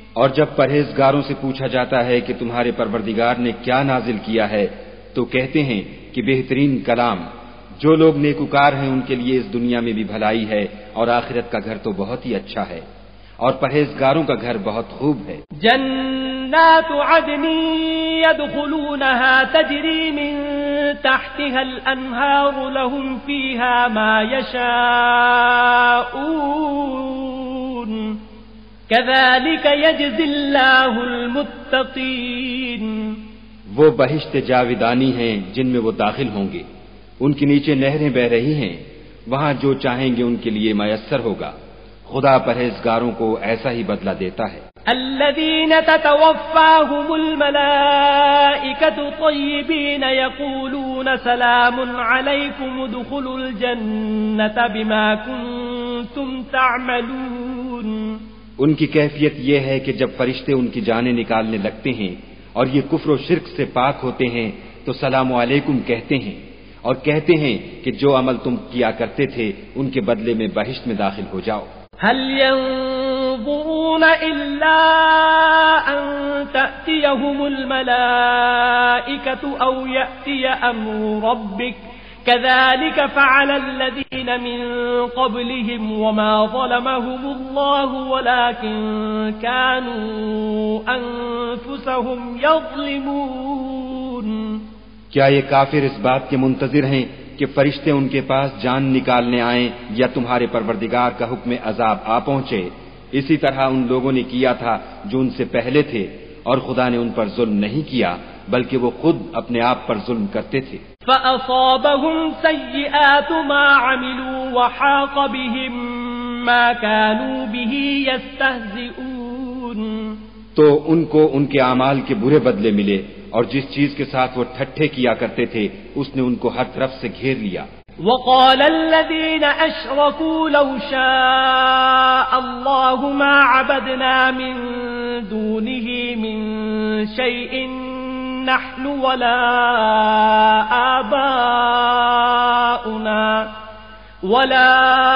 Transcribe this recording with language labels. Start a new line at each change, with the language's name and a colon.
Urdu: اور جب پرہیزگاروں سے پوچھا جاتا ہے کہ تمہارے پروردگار نے کیا نازل کیا ہے تو کہتے ہیں کہ بہترین کلام. جو لوگ نیکوکار ہیں ان کے لیے اس دنیا میں بھی بھلائی ہے اور آخرت کا گھر تو بہت ہی اچھا ہے اور پرہیزگاروں کا گھر بہت خوب ہے.
Arabic: جنات عدن يدخلونها تجری من تحتها الانہار لهم فيها ما يشاءون كذلك يجزي الله المتقین.
Urdu: وہ بہشت جاودانی ہیں جن میں وہ داخل ہوں گے. ان کے نیچے نہریں بہ رہی ہیں. وہاں جو چاہیں گے ان کے لیے میسر ہوگا. خدا پرہیزگاروں کو ایسا ہی بدلہ دیتا ہے.
Arabic: الذين تتوفاهم الملائكة طيبين يقولون سلام عليكم ادخلوا الجنة بما كنتم تعملون.
Urdu: ان کی کیفیت یہ ہے کہ جب فرشتے ان کی جانیں نکالنے لگتے ہیں اور یہ کفر و شرک سے پاک ہوتے ہیں تو سلام علیکم کہتے ہیں اور کہتے ہیں کہ جو عمل تم کیا کرتے تھے ان کے بدلے میں بہشت میں داخل ہو جاؤ.
Arabic: هل ينظرون إلا أن تأتيهم الملائكة أو يأتي أمر ربك كذلك فعل الذين من قبلهم وما ظلمهم الله ولكن كانوا أنفسهم يظلمون.
Urdu: کیا یہ کافر اس بات کے منتظر ہیں کہ فرشتے ان کے پاس جان نکالنے آئیں یا تمہارے پروردگار کا حکم عذاب آ پہنچے؟ اسی طرح ان لوگوں نے کیا تھا جو ان سے پہلے تھے اور خدا نے ان پر ظلم نہیں کیا بلکہ وہ خود اپنے آپ پر ظلم کرتے تھے.
Arabic: فَأَصَابَهُمْ سَيِّئَاتُ مَا عَمِلُوا وَحَاقَ بِهِمْ مَا كَانُوا بِهِ يَسْتَهْزِئُونَ.
Urdu: تو ان کو ان کے اعمال کے برے بدلے ملے اور جس چیز کے ساتھ وہ ٹھٹھے کیا کرتے تھے اس نے ان کو ہر طرف سے گھیر لیا.
Arabic: وقال الذين أشركوا لو شاء الله ما عبدنا من دونه من شيء نحن ولا آباؤنا ولا